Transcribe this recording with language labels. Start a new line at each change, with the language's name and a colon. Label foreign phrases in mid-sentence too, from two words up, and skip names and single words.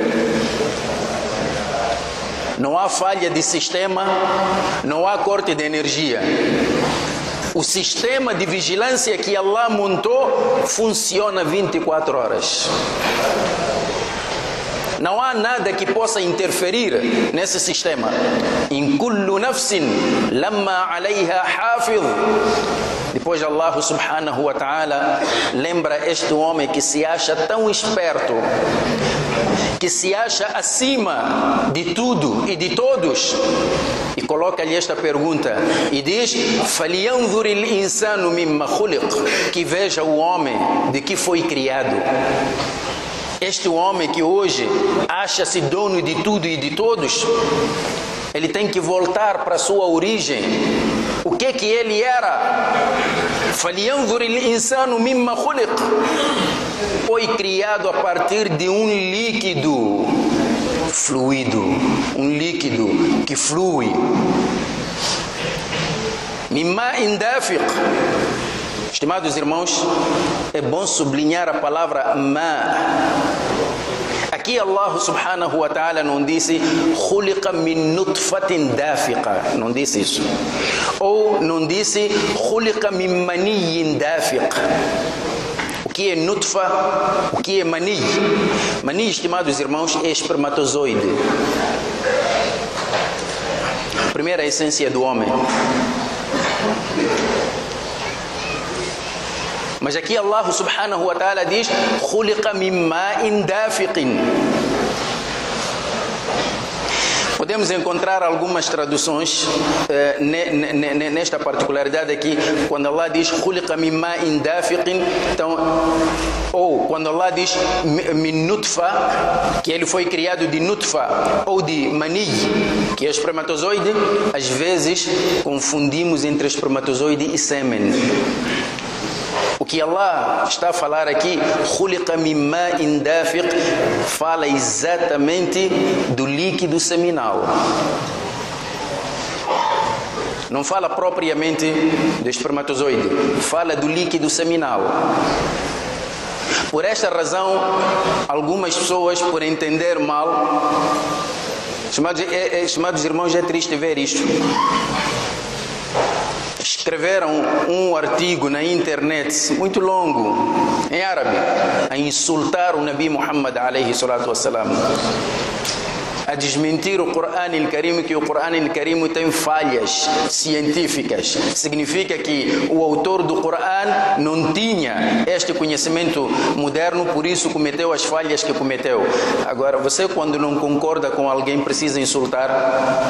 Portuguese: Não há falha de sistema, não há corte de energia. O sistema de vigilância que Allah montou funciona 24 horas. Não há nada que possa interferir nesse sistema.
Arabic: إن كل نفس لما عليها حافظ.
Portuguese: Depois Allah
Arabic: سبحانه وتعالى
Portuguese: lembra este homem que se acha tão esperto, que se acha acima de tudo e de todos, e coloca-lhe esta pergunta e diz:
Arabic: فَلْيَنْظُرِ الْإِنسَانُ مِمَّا خُلِقَ.
Portuguese: Que veja o homem de que foi criado. Este homem que hoje acha-se dono de tudo e de todos, ele tem que voltar para a sua origem. O que ele era?
Arabic: فَلْيَنْظُرِ الْإِنسَانُ مِمَّا خُلِقَ.
Portuguese: Foi criado a partir de um líquido fluido, um líquido que flui.
Arabic: مِمَّاءٍ دَافِقٍ.
Portuguese: Estimados irmãos, é bom sublinhar a palavra ma. Aqui Allah
Arabic: سبحانه وتعالى
Portuguese: não disse
Arabic: خلق من نطفة دافقة,
Portuguese: não disse isso. Ou não disse
Arabic: خلق من مني دافق.
Portuguese: O que é nutfa? O que é mani? Mani, estimados irmãos, é espermatozoide. A primeira essência do homem. Mas aqui Allah
Arabic: سبحانه وتعالى
Portuguese: diz:
Arabic: "خلق من ماء دافق".
Portuguese: Podemos encontrar algumas traduções nesta particularidade aqui, quando Allah diz
Arabic: "خلق من ماء دافق",
Portuguese: então, ou quando Allah diz
Arabic: "من نطفة",
Portuguese: que ele foi criado de nutfa, ou de mani, que é espermatozoide. Às vezes confundimos entre espermatozoide e sêmen. O que Allah está a falar aqui,
Arabic: "خلق من ماء دافق",
Portuguese: fala exatamente do líquido seminal. Não fala propriamente do espermatozoide, fala do líquido seminal. Por esta razão, algumas pessoas, por entender mal, estimados irmãos, é triste ver isto. Escreveram um artigo na internet muito longo, em árabe, a insultar o Nabi Muhammad
Arabic: عليه الصلاة والسلام,
Portuguese: a desmentir o Corão al-Karim, que o Corão al-Karim tem falhas científicas. Significa que o autor do Corão não tinha este conhecimento moderno, por isso cometeu as falhas que cometeu. Agora, você quando não concorda com alguém precisa insultar?